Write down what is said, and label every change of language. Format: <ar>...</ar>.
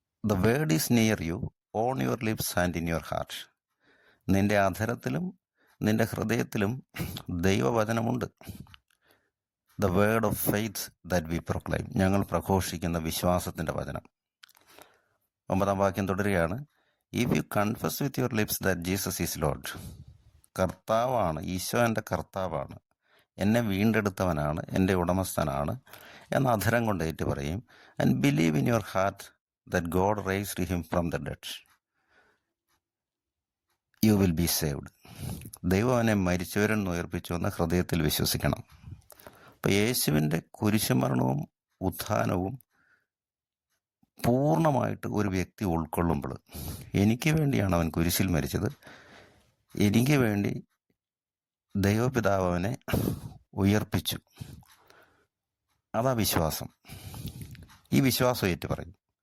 <en>The word is near you, on your lips and in your heart.</en> <ml>നിന്റെ അധരത്തിലും നിന്റെ ഹൃദയത്തിലും ദൈവവചനമുണ്ട്.</ml> <en>The word of faith that we proclaim.</en> <ml>ഞങ്ങൾ പ്രഘോഷിക്കുന്ന വിശ്വാസത്തിൻ്റെ വചനം. 9-ാം വാക്യം തുടരുകയാണ്.</ml> <en>If you confess with your lips that Jesus is Lord.</en> <ml>കർത്താവാണ്, ഈശോ എൻ്റെ കർത്താവാണ്, എന്നെ വീണ്ടെടുത്തവനാണ്, എൻ്റെ ഉടമസ്ഥനാണ് എന്ന അധരം കൊണ്ട് ഏറ്റു പറയും.</ml> <en>And believe in your heart that God raised him from the dead. You will be saved.</en> <ml>ദൈവം അവനെ മരിച്ചവരിൽ നിന്ന് ഉയർപ്പിച്ചു എന്ന് ഹൃദയത്തിൽ വിശ്വസിക്കണം. അപ്പം യേശുവിൻ്റെ കുരിശുമരണവും ഉത്ഥാനവും പൂർണ്ണമായിട്ട് ഒരു വ്യക്തി ഉൾക്കൊള്ളുമ്പോൾ, എനിക്ക് വേണ്ടിയാണ് അവൻ കുരിശിൽ മരിച്ചത്, എനിക്ക് വേണ്ടി ദൈവപിതാവ് അവനെ ഉയർപ്പിച്ചു, അതാ വിശ്വാസം. ഈ വിശ്വാസം ഏറ്റു പറയും.</ml>